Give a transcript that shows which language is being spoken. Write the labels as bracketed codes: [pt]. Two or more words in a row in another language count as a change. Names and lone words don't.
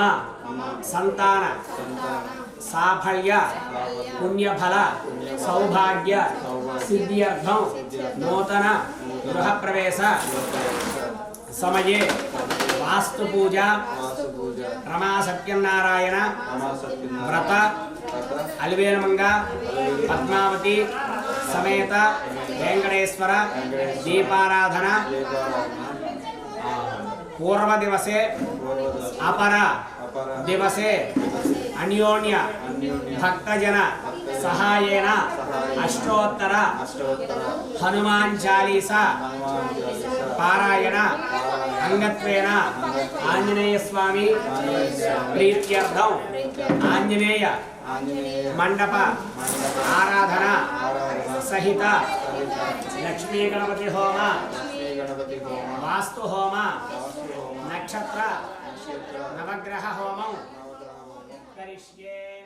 [sa] संतान साफल्य पुण्यफल सौभाग्य सिद्ध्यर्थं नूतन गृह प्रवेश समये वास्तु पूजा रमा सत्यनारायण व्रत अलवेलमंगा पद्मावती समेत वेंकटेश्वर दीपाराधना पूर्व दिवसे अपर दिवसे अन्योन्य भक्तजन సహాయేన అష్టోత్తర హనుమాన్ చాలీసా పారాయణ అంగత్వేన ఆంజనేయ స్వామి ప్రీత్యర్థం ఆంజనేయ మండప ఆరాధన సహిత లక్ష్మీ గణపతి హోమ వాస్తు హోమ నక్షత్ర నవగ్రహ హోమం కరిష్యే.